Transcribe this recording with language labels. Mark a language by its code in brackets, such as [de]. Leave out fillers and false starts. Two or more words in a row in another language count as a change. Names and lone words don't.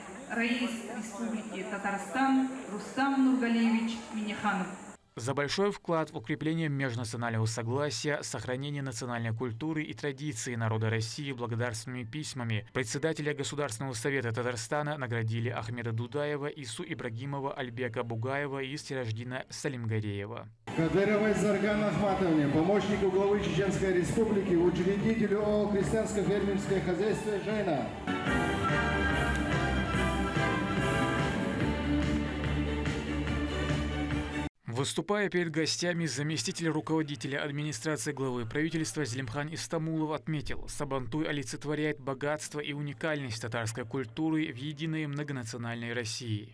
[ru] раис Республики Татарстан Рустам Нургалиевич Миниханов. За большой вклад в укрепление межнационального согласия, сохранение национальной культуры и традиции народа России благодарственными письмами председателя Государственного совета Татарстана наградили Ахмеда Дудаева, Ису Ибрагимова, Альбека Бугаева и Стираждина Салимгареева. Кадыровой Зарган Ахматовне, помощнику главы Чеченской Республики, учредителю ООО «Крестьянско-фермерское хозяйство» «Жена». Выступая перед гостями, заместитель руководителя администрации главы правительства Зелимхан Истамулов отметил, Сабантуй олицетворяет богатство и уникальность татарской культуры в единой многонациональной России.